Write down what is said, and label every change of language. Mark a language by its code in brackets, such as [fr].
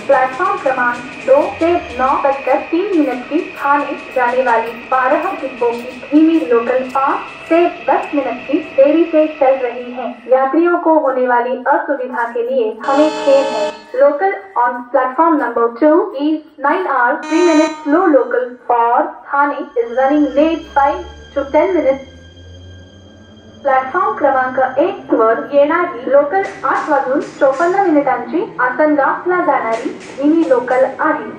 [hi] Platform क्रमांक 2 से 9:03 की ठाणे जाने वाली 12 डिब्बों की धीमी लोकल 5 से 10 मिनट की देरी से चल रही है। यात्रियों को होने वाली असुविधा के लिए हमें खेद है। [en] Local on platform number 2 is 9 hours 3 minutes. Slow local for Thane is running late 5 to 10 minutes. [mr] Platform क्रमांक 1 वर येणारी लोकल 8:54 आसनगावला जाणारी मिनी लोकल आहे।